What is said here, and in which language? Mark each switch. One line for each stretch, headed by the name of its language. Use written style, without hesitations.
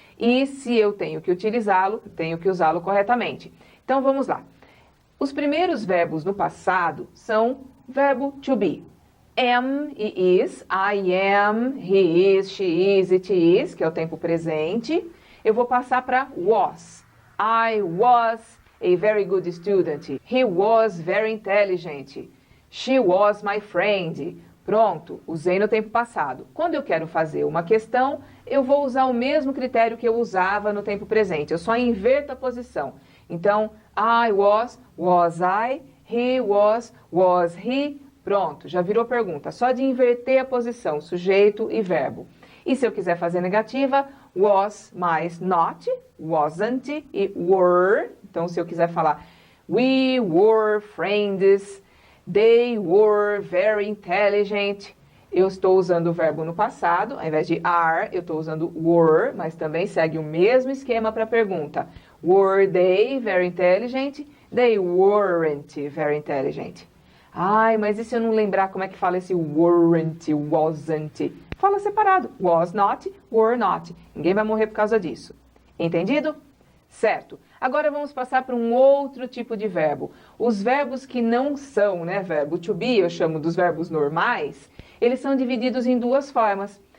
Portuguese: E se eu tenho que utilizá-lo, tenho que usá-lo corretamente. Então, vamos lá. Os primeiros verbos no passado são verbo to be.
English: Am e is, I am, he is, she is, it is,
Portuguese: que é o tempo presente. Eu vou passar para was.
English: I was a very good student. He was very intelligent. She was my friend.
Portuguese: Pronto, usei no tempo passado. Quando eu quero fazer uma questão, eu vou usar o mesmo critério que eu usava no tempo presente. Eu só inverto a posição. Então,
English: I was I, he was he.
Portuguese: Pronto, já virou pergunta. Só de inverter a posição, sujeito e verbo. E se eu quiser fazer negativa, was mais not, wasn't e were. Então, se eu quiser falar
English: We were friends. They were very intelligent.
Portuguese: Eu estou usando o verbo no passado, ao invés de are, eu estou usando were, mas também segue o mesmo esquema para a pergunta.
English: Were they very intelligent? They weren't very intelligent.
Portuguese: Ai, mas e se eu não lembrar como é que fala esse weren't, wasn't? Fala separado.
English: Was not, were not.
Portuguese: Ninguém vai morrer por causa disso. Entendido? Certo. Agora vamos passar para um outro tipo de verbo. Os verbos que não são, né, verbo to be, eu chamo dos verbos normais, eles são divididos em duas formas.